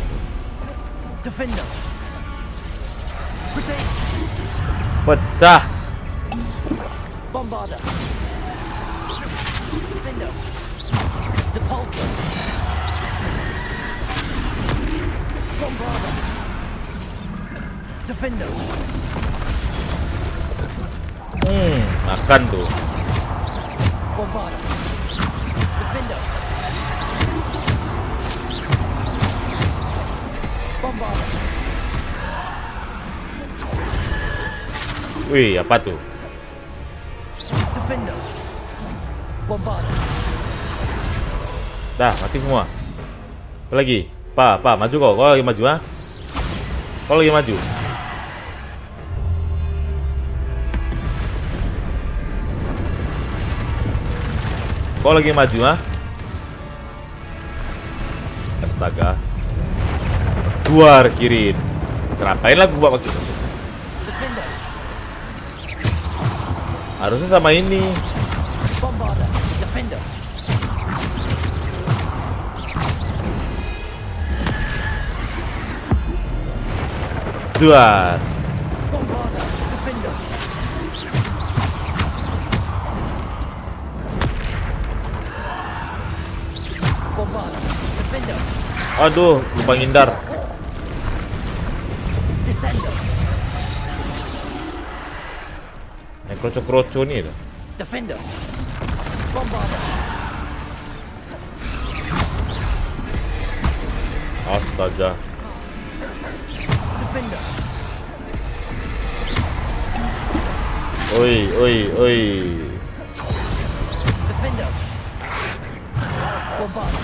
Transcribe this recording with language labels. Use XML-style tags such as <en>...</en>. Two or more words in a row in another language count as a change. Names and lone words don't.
<en>Defender. Protect.</en> <id>Pecah.</id> <en>Bombarda. Defender. Depulso. Bombarda. Defender.</en> <id>Makan tuh.</id> <en>Bombarda. Defender. Bombarda.</en> <id>Wih, apa tuh?</id> <en>Defender. Bombarda.</en> <id>Dah, mati semua. Apa lagi? Maju kau. Kau lagi maju, ha? Kau lagi maju. Kau lagi maju, ha? Astaga. Luar Kirin. Ngapain lah gua pakai? Harusnya sama ini.</id> <en>Bombarda. Defender.</en> <id>Duar.</id> <en>Bombarda. Defender. Bombarda. Defender.</en> <id>Aduh, lupa ngindar. Descendo. Yang kroco-kroco nih dah.</id> <en>Defender. Bombarder.</en> <id>Astaga.</id> <en>Defender.</en> <id>Oi, oi, oi.</id> <en>Defender. Bombarder.</en>